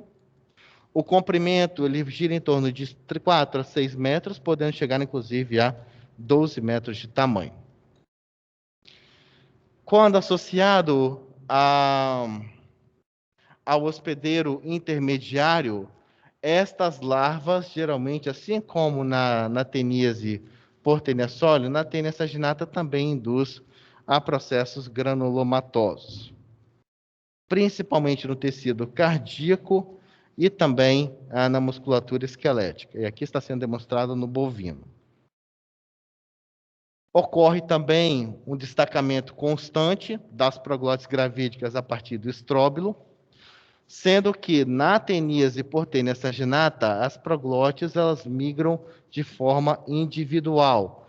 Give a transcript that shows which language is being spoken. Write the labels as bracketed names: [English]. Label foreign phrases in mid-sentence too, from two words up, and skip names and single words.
[Portuguese] O comprimento ele gira em torno de 4 a 6 metros, podendo chegar inclusive a 12 metros de tamanho. Quando associado ao hospedeiro intermediário, estas larvas, geralmente, assim como na teníase por Taenia solium, na Taenia saginata também induz a processos granulomatosos, principalmente no tecido cardíaco e também na musculatura esquelética. E aqui está sendo demonstrado no bovino. Ocorre também um destacamento constante das proglotes gravídicas a partir do estróbilo, sendo que na teníase por Taenia saginata, as proglotes elas migram de forma individual.